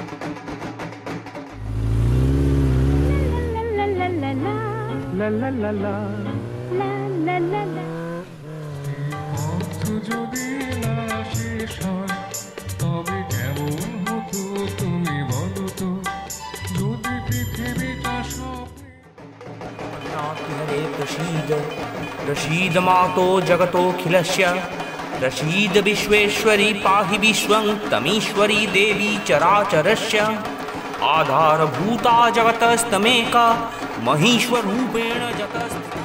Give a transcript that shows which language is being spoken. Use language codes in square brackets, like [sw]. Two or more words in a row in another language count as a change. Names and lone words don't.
[bn] তবে কেমন হতো তুমি বলো তো, যদি পৃথিবীটা [sa] हरे प्रसीद प्रसीद मातो जगतोऽखिलस्य प्रसीद विश्वेश्वरी पाहि विश्वं तमीश्वरी देवी चराचरस्य आधारभूता जगतस्तमेका महीश्वरूपेण जगत्